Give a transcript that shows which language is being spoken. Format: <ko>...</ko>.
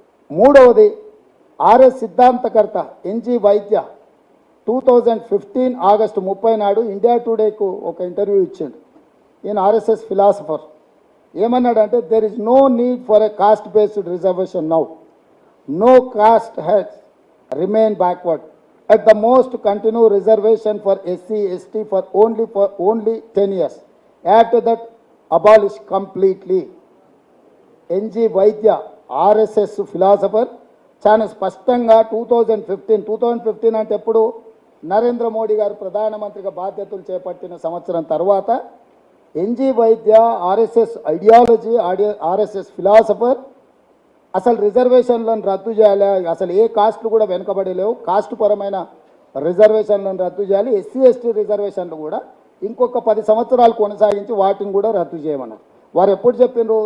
<te>మూడవది RS సిద్ధాంతకర్త NG వైద్య 2015 August 30 నాడు ఇండియా టుడేకు ఒక ఇంటర్వ్యూ ఇచ్చిండు. ఈయన ఆర్ఎస్ఎస్ ఫిలాసఫర్. ఏమన్నాడంటే</te> <en>There is no need for a caste based reservation now. No caste has remain backward. at the most continue reservation for SC, ST for only 10 years. After that, abolish completely.</en> <te>NG Vaidya, RSS philosopher చాలా స్పష్టంగా 2015 అంటే ఎప్పుడు నరేంద్ర మోడీ గారు ప్రధానమంత్రిగా బాధ్యతలు చేపట్టిన సంవత్సరం తర్వాత ఎన్జీ వైద్య RSS ఐడియాలజీ RSS ఫిలాసఫర్ అసలు రిజర్వేషన్లను రద్దు చేయాలి, అసలు ఏ కాస్ట్లు కూడా వెనుకబడలేవు, కాస్ట్ పరమైన రిజర్వేషన్లను రద్దు చేయాలి, SC ST రిజర్వేషన్లు కూడా ఇంకొక 10 సంవత్సరాలు కొనసాగించి వాటిని కూడా రద్దు చేయమన్నారు. వారు ఎప్పుడు చెప్పిండ్రు?</te>